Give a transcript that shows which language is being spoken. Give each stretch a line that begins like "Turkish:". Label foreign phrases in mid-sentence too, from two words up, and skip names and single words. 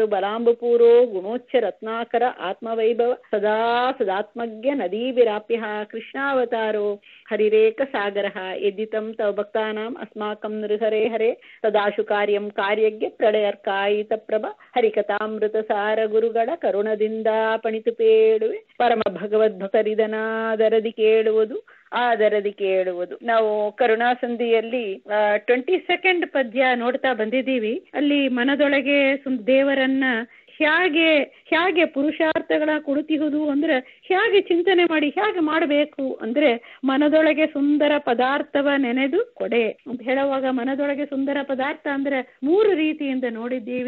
Sanskrit: ಬಲಾಂಬಪೂರೋ ಗುಣೋಚ್ಚ ರತ್ನಾಕರ ಆತ್ಮವೈಭವ ಸದಾ ಸದಾತ್ಮಜ್ಞ ನದೀವಿರಾಪ್ಯ ಕೃಷ್ಣಾವತಾರೋ ಹರಿರೇಕ ಸಾಗರ ಯದ್ದಿತಂ ತವ ಭಕ್ತಾನಾಂ ಅಸ್ಮಾಕಂ ನೃಹರೇ ಹರೇ ಸದಾಶು ಕಾರ್ಯಂ ಕಾರ್ಯಜ್ಞ ಪ್ರಳಯರ್ಕಾಯಿತ ಪ್ರಭ
Kannada: ಹರಿಕಥಾಮೃತ ಸಾರ ಗುರುಗಳ ಕರುಣದಿಂದ ಪಣಿತು ಪೇಳುವೆ ಪರಮ ಭಗವದ್ಭಕರಿದನಾದರದಿ ಕೇಳುವುದು ಆದರದಿ ಕೇಳುವುದು. ನಾವು ಕರುಣಾಸಂಧಿಯಲ್ಲಿ 22nd ಪದ್ಯ ನೋಡ್ತಾ ಬಂದಿದ್ದೀವಿ. ಅಲ್ಲಿ ಮನದೊಳಗೆ ದೇವರನ್ನ ಹೇಗೆ ಪುರುಷಾರ್ಥಗಳ ಕೊಡುತ್ತಿಹುದು ಅಂದ್ರೆ ಹೇಗೆ ಚಿಂತನೆ ಮಾಡಿ ಹೇಗೆ ಮಾಡಬೇಕು ಅಂದ್ರೆ ಮನದೊಳಗೆ ಸುಂದರ ಪದಾರ್ಥವ ನೆನೆದು ಕೊಡೆ ಅಂತ ಹೇಳುವಾಗ ಮನದೊಳಗೆ ಸುಂದರ ಪದಾರ್ಥ ಅಂದ್ರೆ 3 ರೀತಿಯಿಂದ ನೋಡಿದ್ದೀವಿ.